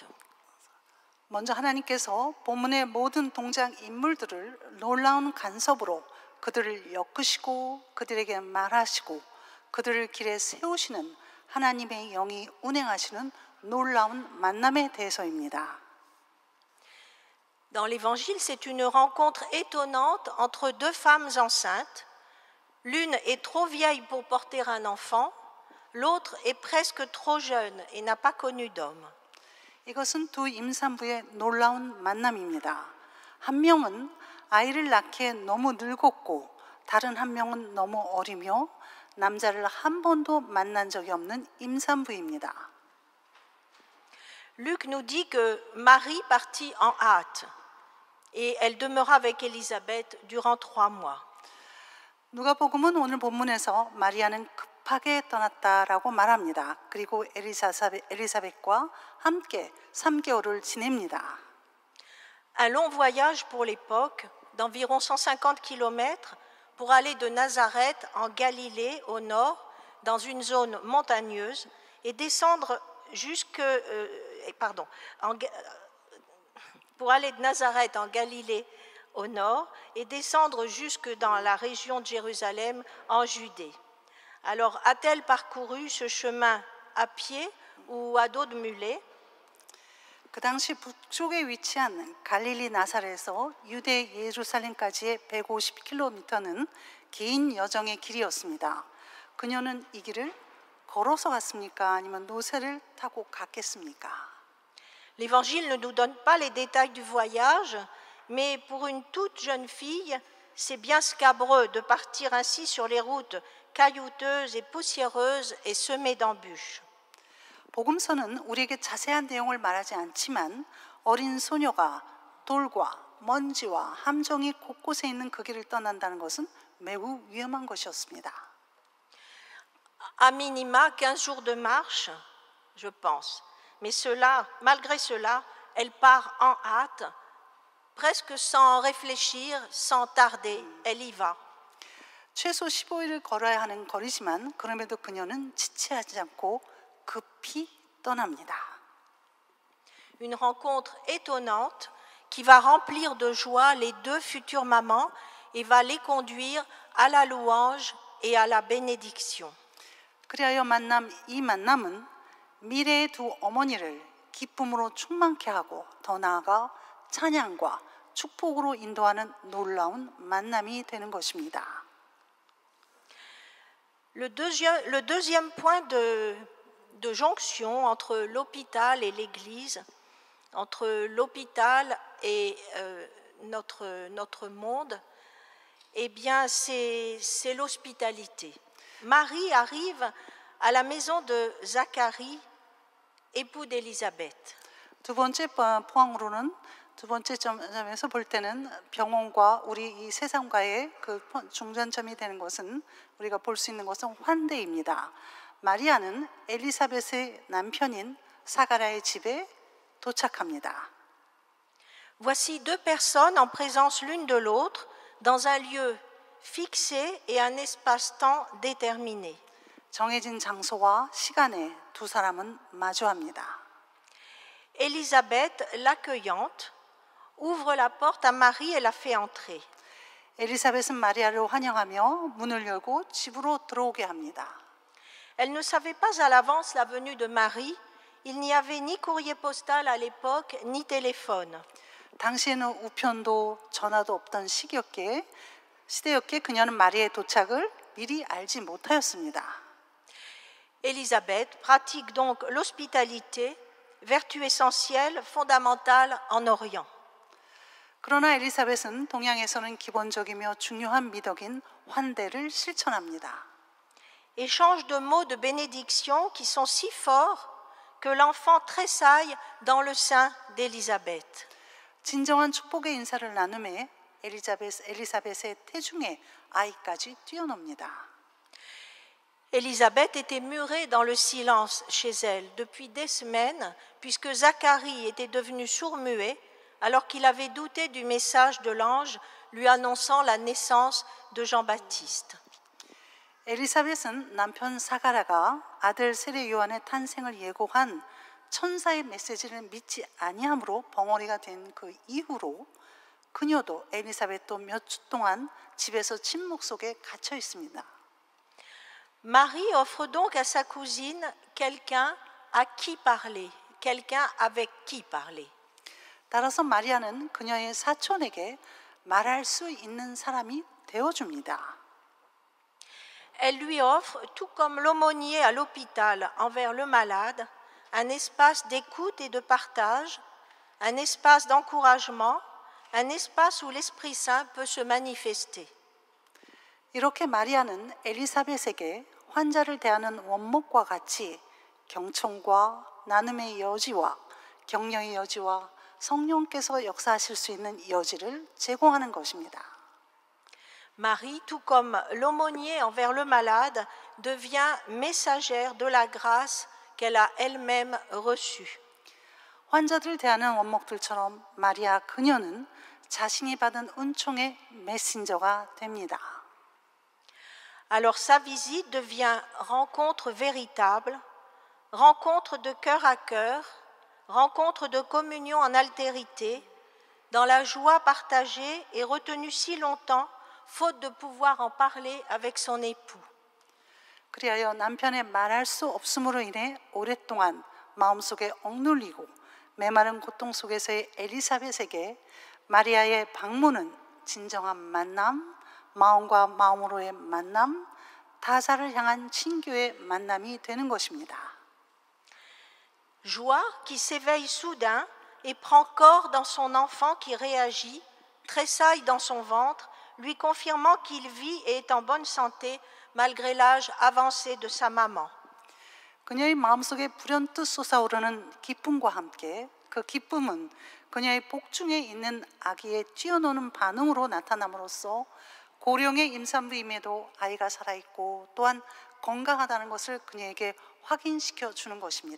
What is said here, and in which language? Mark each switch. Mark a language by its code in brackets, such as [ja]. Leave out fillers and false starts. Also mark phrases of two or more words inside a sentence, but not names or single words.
[ko] 먼저 하나님께서 본문의 모든 동작 인물들을 놀라운 간섭으로 그들을 엮으시고 그들에게 말하시고 그들을 길에 세우시는 하나님의 영이 운행하시는 놀라운 만남에 대해서입니다. [fr] Dans l'Évangile, c'est une rencontre étonnante entre deux femmes enceintes. L'une est trop vieille pour porter un enfant, l'autre est presque trop jeune et n'a pas connu d'homme. [ko] 이것은 두 임산부의 놀라운 만남입니다. 한 명은 아이를 낳기에 너무 늙었고 다른 한 명은 너무 어리며 남자를 한 번도 만난 적이 없는 임산부입니다. [fr] Luc nous dit que Marie partit en hâte et elle demeura avec Élisabeth durant 3 mois. [ko] 누가복음은 오늘 본문에서 마리아는 급하게 떠났다라고 말합니다. 그리고 엘리사벳과 함께 3개월을 지냅니다. [fr] Un long voyage pour l'époque d'environ 150 km pour aller de Nazareth en Galilée au nord dans une zone montagneuse et descendre pour aller de Nazareth en Galilée au nord et descendre jusque dans la région de Jérusalem en Judée. Alors, a-t-elle parcouru ce chemin à pied ou à dos de mulet? [ko] 그 당시 북쪽에 위치한 갈릴리 나사렛에서 유대 예루살렘까지의 150km는 긴 여정의 길이었습니다. 그녀는 이 길을 걸어서 갔습니까? 아니면 노새를 타고 갔겠습니까? [fr] L'Évangile ne nous donne pas les détails du voyage, mais pour une toute jeune fille, c'est bien scabreux de partir ainsi sur les routes caillouteuses et poussiéreuses et semées d'embûches. [ko] 복음서는 우리에게 자세한 내용을 말하지 않지만 어린 소녀가 돌과 먼지와 함정이 곳곳에 있는 그 길을 떠난다는 것은 매우 위험한 것이었습니다. [fr] À minima, 15 jours de marche, je pense. Mais malgré cela, elle part en hâte, presque sans réfléchir, sans tarder, elle y va. [ko] 최소 15일을 걸어야 하는 거리지만 그럼에도 그녀는 지체하지 않고 급히 떠납니다. [fr] Une rencontre étonnante qui va remplir de joie les deux futures mamans et va les conduire à la louange et à la bénédiction. [ko] 그리하여 이 만남은 미래의 두 어머니를 기쁨으로 충만케 하고 더 나아가 찬양과 축복으로 인도하는 놀라운 만남이 되는 것입니다. [fr] Le deuxième point de jonction entre l'hôpital et l'Église, entre l'hôpital et notre monde, eh bien, c'est l'hospitalité. Marie arrive à la maison de Zacharie, époux d'Élisabeth. [ko] 두 번째 포항으로는 두 번째 점에서 볼 때는 병원과 우리 이 세상과의 그 중간점이 되는 것은 우리가 볼 수 있는 것은 환대입니다. 마리아는 엘리사벳의 남편인 사가랴의 집에 도착합니다. [fr] Voici deux personnes en présence l'une de l'autre dans un lieu fixé et un espace-temps déterminé. [ko] 정해진 장소와 시간에 두 사람은 마주합니다. [fr] Élisabeth, l'accueillante, ouvre la porte à Marie et la fait entrer. [ko] 엘리사벳은 마리아를 환영하며 문을 열고 집으로 들어오게 합니다. [fr] Elle ne savait pas à l'avance la venue de Marie. Il n'y avait ni courrier postal à l'époque, ni téléphone. [ko] 당시에는 우편도 전화도 없던 시대였기에 그녀는 마리아의 도착을 미리 알지 못하였습니다. [fr] Élisabeth pratique donc l'hospitalité, vertu essentielle, fondamentale en Orient. [ko] 그러나 엘리사벳은 동양에서는 기본적이며 중요한 미덕인 환대를 실천합니다. [fr] Échange de mots de bénédiction qui sont si forts que l'enfant tressaille dans le sein d'Élisabeth. [ko] 진정한 축복의 인사를 나눔에 엘리사벳의 태중에 아이까지 뛰어놉니다. [fr] Élisabeth était murée dans le silence chez elle depuis des semaines, puisque Zacharie était devenu sourd-muet alors qu'il avait douté du message de l'ange lui annonçant la naissance de Jean-Baptiste. [ko] 엘리사벳은 남편 사가랴가 아들 세례 요한의 탄생을 예고한 천사의 메시지를 믿지 아니함으로 벙어리가 된 그 이후로 그녀도 엘리사벳도 몇 주 동안 집에서 침묵 속에 갇혀 있습니다. [fr] Marie offre donc à sa cousine quelqu'un à qui parler, quelqu'un avec qui parler. [ko] 따라서 마리아는 그녀의 사촌에게 말할 수 있는 사람이 되어줍니다. [fr] Elle lui offre, tout comme l'aumônier à l'hôpital envers le malade, un espace d'écoute et de partage, un espace d'encouragement, un espace où l'Esprit Saint peut se manifester. [ko] 이렇게 마리아는 엘리사벳에게 환자를 대하는 원목과 같이 경청과 나눔의 여지와 격려의 여지와 성령께서 역사하실 수 있는 여지를 제공하는 것입니다. [fr] Marie, tout comme l'aumônier envers le malade, devient messagère de la grâce qu'elle a elle-même reçue. [ko] 환자들 대하는 원목들처럼 마리아 그녀는 자신이 받은 은총의 메신저가 됩니다. [fr] Alors sa visite devient rencontre véritable, rencontre de cœur à cœur, rencontre de communion en altérité, dans la joie partagée et retenue si longtemps, faute de pouvoir en parler avec son époux. [ko] 그리하여 남편의 말할 수 없음으로 인해 오랫동안 마음속에 억눌리고 메마른 고통 속에서의 엘리사벳에게 마리아의 방문은 진정한 만남, 마음과 마음으로의 만남, 타사를 향한 친교의 만남이 되는 것입니다. [fr] Joie qui s'éveille soudain et prend corps dans son enfant qui réagit, tressaille dans son ventre, lui confirmant qu'il vit et est en bonne santé malgré l'âge avancé de sa maman. [ko] 그녀의 마음속에 불현듯 솟아오르는 기쁨과 함께 그 기쁨은 그녀의 복중에 있는 아기의 뛰어노는 반응으로 나타남으로써 고령의 임산부임에도 아이가 살아있고 또한 건강하다는 것을 그녀에게 확인시켜 주는 것입니다.